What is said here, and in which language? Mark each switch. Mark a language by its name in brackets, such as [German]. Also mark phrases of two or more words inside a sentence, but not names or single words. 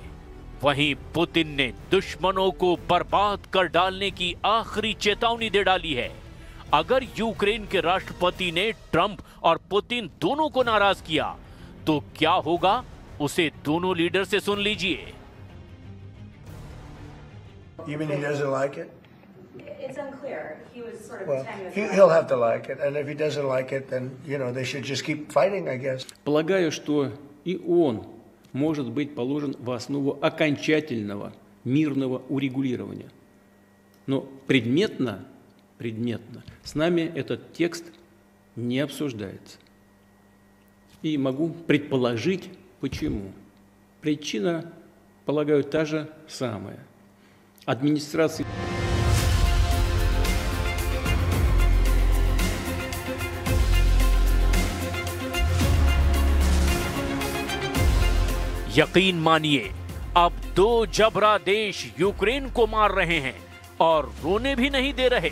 [Hindi] वहीं पुतिन ने दुश्मनों को बर्बाद कर डालने की आखिरी चेतावनी दे डाली है। अगर यूक्रेन के राष्ट्रपति ने ट्रंप और पुतिन दोनों को नाराज किया तो क्या होगा, उसे दोनों लीडर से सुन लीजिए। [English] You mean he doesn't like it? It's unclear. He was sort of Well, tenuous. he'll have to like it, and if he doesn't like it, then they should just keep fighting, I guess. [Russian] Полагаю, что и он может быть положен в основу окончательного мирного урегулирования. Но предметно с нами этот текст не обсуждается. И могу предположить, почему. Причина, полагаю, та же самая. Администрация... [Hindi] यकीन मानिए, अब दो जबरा देश यूक्रेन को मार रहे हैं और रोने भी नहीं दे रहे।